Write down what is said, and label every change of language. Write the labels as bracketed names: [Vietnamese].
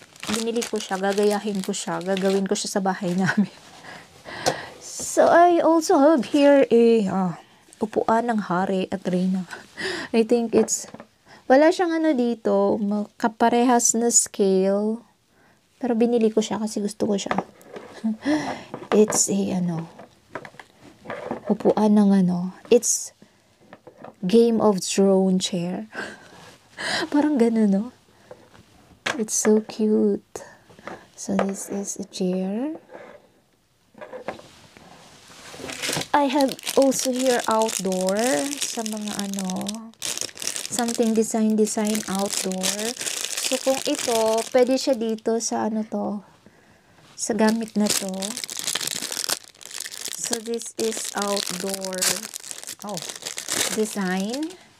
[Filipino] Binili ko siya, gagayahin ko siya, gagawin ko siya sa bahay namin. [English] So, I also have here [Filipino] upuan ng hari at reyna. [English] I think [Filipino] wala siyang dito, kaparehas na scale. Pero binili ko siya kasi gusto ko siya. [English] It's [Filipino] upuan ng [English] it's Game of Thrones chair. [Filipino] Parang ganun, no? [English] It's so cute. So, this is a chair. I have also here outdoor [Filipino] sa mga [English] something design outdoor. [Filipino] So, kung ito, pwede siya dito sa sa gamit na to. [English] So, this is outdoor design.